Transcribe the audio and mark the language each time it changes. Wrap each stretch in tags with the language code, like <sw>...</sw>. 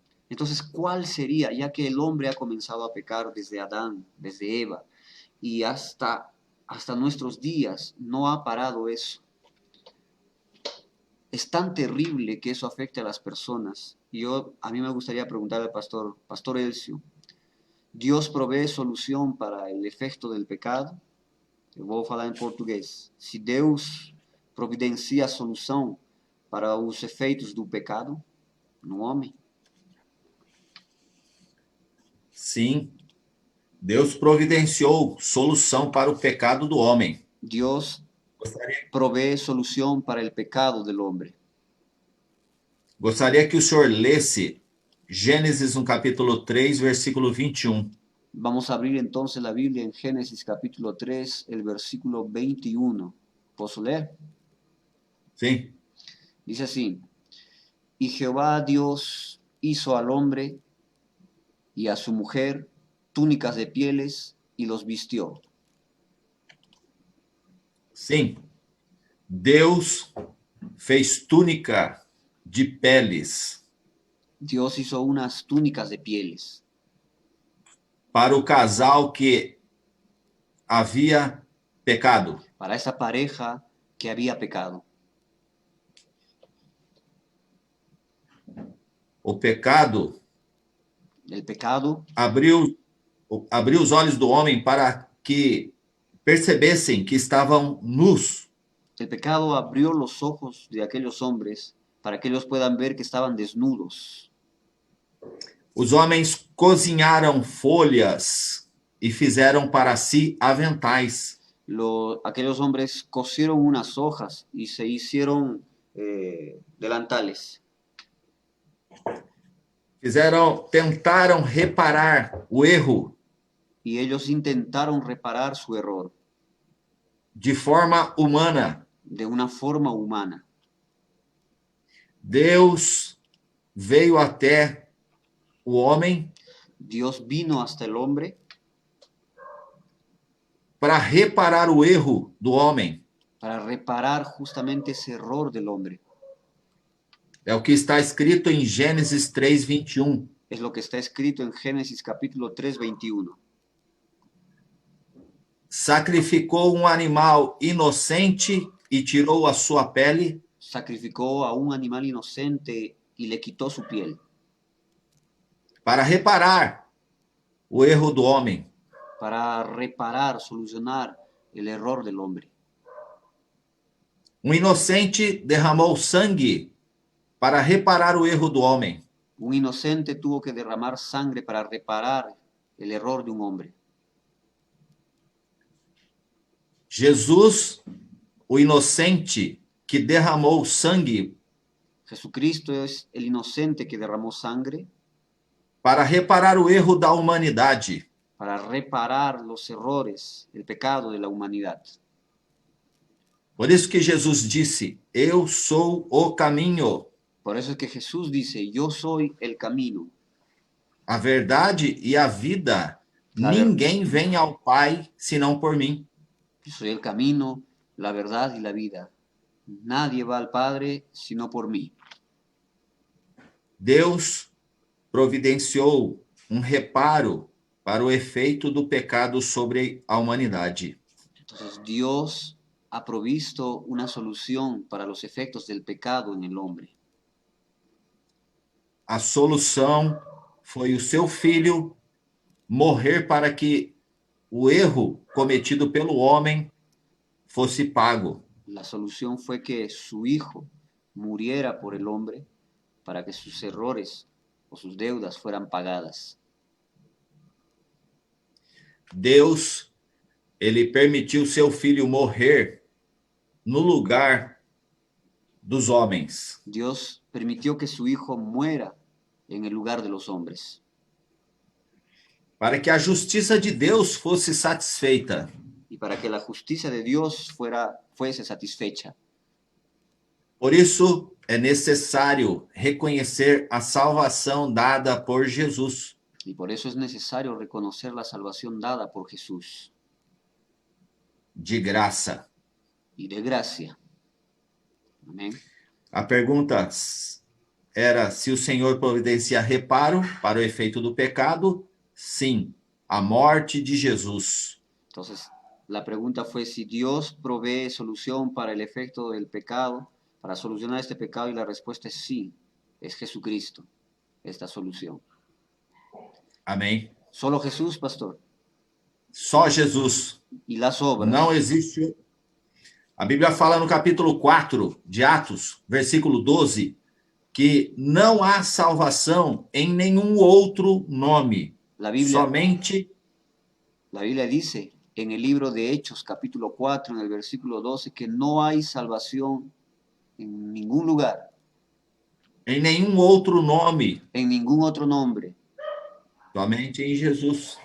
<es>Entonces, ¿cuál sería, ya que el hombre ha comenzado a pecar desde Adán, desde Eva, y hasta nuestros días no ha parado eso? Es tan terrible que eso afecte a las personas. Y a mí me gustaría preguntarle al Pastor Elcio, ¿Dios provee solución para el efecto del pecado?</es> <pt>Eu vou falar em português. Se Deus providencia a solução para os efeitos do pecado no homem? Sim, Deus providenciou solução para o pecado do homem.</pt> <es>Dios</es> <pt>Gostaria,</pt> <es>provee solución para el pecado del hombre.</es> <pt>gostaria que o senhor lesse Gênesis no capítulo 3, versículo 21.</pt> <es>Vamos a abrir entonces la Biblia en Génesis capítulo 3, el versículo 21. ¿Puedo leer?</es> <pt>Sim.</pt> <es>Dice así: y Jehová Dios hizo al hombre y a su mujer túnicas de pieles y los vistió.</es> <pt>Sim. Deus fez túnica de peles</pt> <es>Dios hizo unas túnicas de pieles</es> <pt>para o casal que havia pecado.</pt> <es>para esa pareja que había pecado.</es> <pt>O pecado</pt> <es>El pecado</es> <pt>abriu os olhos do homem para que percebessem que estavam nus.</pt> <es>El pecado abrió los ojos de aquellos hombres para que ellos puedan ver que estaban desnudos.</es> <pt>Os homens cozinharam folhas e fizeram para si aventais.</pt> <es>Aquellos hombres cosieron unas hojas y se hicieron delantales.</es> <pt>Tentaram reparar o erro</pt> <es>Y ellos intentaron reparar su error</es> <pt>de forma humana.</pt> <es>de una forma humana.</es> <pt>Deus veio até o homem</pt> <es>Dios vino hasta el hombre</es> <pt>para reparar o erro do homem.</pt> <es>para reparar justamente ese error del hombre.</es> <pt>É o que está escrito em Gênesis 3, 21.</pt> <es>Es lo que está escrito en Génesis capítulo 3, 21.</es> <pt>Sacrificou um animal inocente e tirou a sua pele</pt> <es>Sacrificó a un animal inocente y le quitó su piel</es> <pt>para reparar o erro do homem.</pt> <es>para reparar, solucionar el error del hombre.</es> <pt>Um inocente derramou sangue para reparar o erro do homem.</pt> <es>Un inocente tuvo que derramar sangre para reparar el error de un hombre.</es> <pt>Jesus, o inocente que derramou sangue</pt> <es>Jesucristo es el inocente que derramó sangre</es> <pt>para reparar o erro da humanidade.</pt> <es>para reparar los errores, el pecado de la humanidad.</es> <pt>Por isso que Jesus disse: Eu sou o caminho,</pt> <es>Por eso es que Jesús dice, yo soy el camino,</es> <pt>a verdade e a vida.</pt> <es>La ver-</es> <pt>Ninguém vem ao Pai senão por mim.</pt> <es>yo soy el camino, la verdad y la vida. Nadie va al Padre sino por mí.</es> <pt>Deus providenciou um reparo para o efeito do pecado sobre a humanidade.</pt> <es>Entonces Dios ha provisto una solución para los efectos del pecado en el hombre.</es> <pt>A solução foi o seu filho morrer para que o erro cometido pelo homem fosse pago.</pt> <es>La solución fue que su Hijo muriera por el hombre para que sus errores o sus deudas fueran pagadas.</es> <pt>Deus, ele permitiu seu filho morrer no lugar dos homens,</pt> <es>Dios permitió que su Hijo muera en el lugar de los hombres,</es> <pt>para que a justiça de Deus fosse satisfeita.</pt> <es>y para que la justicia de Dios fuese satisfecha.</es> <pt>Por isso, é necessário reconhecer a salvação dada por Jesus.</pt> <es>Y por eso es necesario reconocer la salvación dada por Jesús,</es> <pt>De graça.</pt> <es>y de gracia. Amén.</es> <pt>A pergunta era se o Senhor providencia reparo para o efeito do pecado. Sim, a morte de Jesus.</pt> <es>Entonces, la pregunta fue si Dios provee solución para el efecto del pecado, para solucionar este pecado, y la respuesta es sí, es Jesucristo, esta solución.</es> <pt>Amém?</pt> <es>Solo Jesús, pastor.</es> <pt>Só Jesus.</pt> <es>Y las obras.</es> <pt>Não existe. A Bíblia fala no capítulo 4 de Atos, versículo 12, que não há salvação em nenhum outro nome.</pt> <es>La Biblia,</es> <pt>Somente</pt> <es>la Biblia dice en el libro de Hechos, capítulo 4, en el versículo 12, que no hay salvación en ningún lugar,</es> <pt>em nenhum outro nome.</pt> <es>en ningún otro nombre,</es> <pt>Somente em Jesus.</pt>